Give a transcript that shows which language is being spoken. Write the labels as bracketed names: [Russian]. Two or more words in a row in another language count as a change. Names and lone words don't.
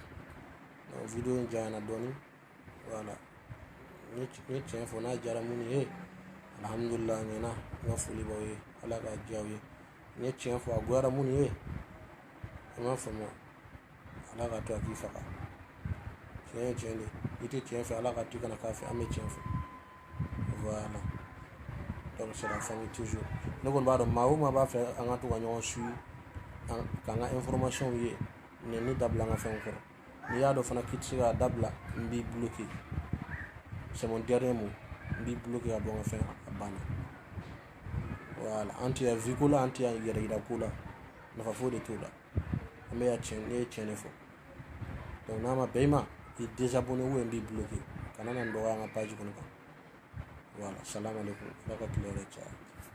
[Bambara] donc vidéo in janyana dɔɔni voilà n ye tiɲɛ fɔ n'a diyara minnu ye alhamdulillah ɲɛna n ka foli b'aw ye ala ka diya aw ye n ye tiɲɛ fɔ a goyara minnu ye i m'a faamu ala ka to a k'i faga tiɲɛ ye tiɲɛ de i tɛ tiɲɛ fɛ ala ka to i kana k'a fɛ an bɛ tiɲɛ fɛ [French] voilà donc c'est la famille toujours [Bambara] ne kɔni b'a dɔn maa o maa b'a fɛ an ka to ka ɲɔgɔn suivre k'an ka information ye ne dabila an ka fɛnw kɔrɔ n'i y'a dɔn fana k'i tɛ se k'a dabila n b'i bloqué [French] c'est mon dernier mot [Bambara] n b'i bloqué ka bɔ n ka fɛn a banna voilà an tɛ yan vie ko la an tɛ yan yɛrɛ yira ko la nafa foyi de t'o la an bɛ yan tiɲɛ ne ye tiɲɛ de fɔ donc n'a ma bɛn i ma i [French] désabonné ou [Bambara] n b'i bloqué kana na n dɔgɔya an ka page kɔnɔ kan voilà [Arabic] salam alaikum [Bambara] ala ka tile yɛrɛ caya